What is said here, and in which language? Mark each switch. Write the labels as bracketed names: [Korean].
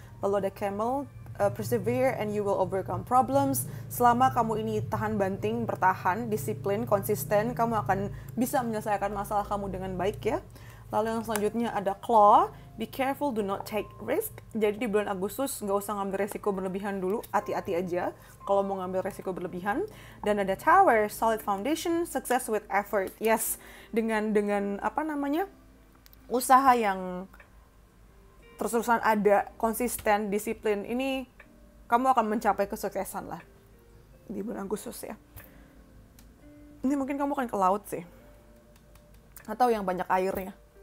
[Indonesian] Lalu ada [English] Camel, persevere and you will overcome problems. [Indonesian] Selama kamu ini tahan banting, bertahan, disiplin, konsisten, kamu akan bisa menyelesaikan masalah kamu dengan baik ya. Lalu yang selanjutnya ada Claw, [English] be careful, do not take risk. [Indonesian] Jadi di bulan Agustus nggak usah ngambil resiko berlebihan dulu, hati-hati aja kalau mau ngambil resiko berlebihan. Dan ada [English] Tower, solid foundation, success with effort. [Indonesian] Yes, dengan apa namanya, usaha yang terus-terusan ada, konsisten, disiplin, ini kamu akan mencapai kesuksesan lah di bulan Agustus ya. Ini mungkin kamu akan ke laut sih, atau yang banyak airnya.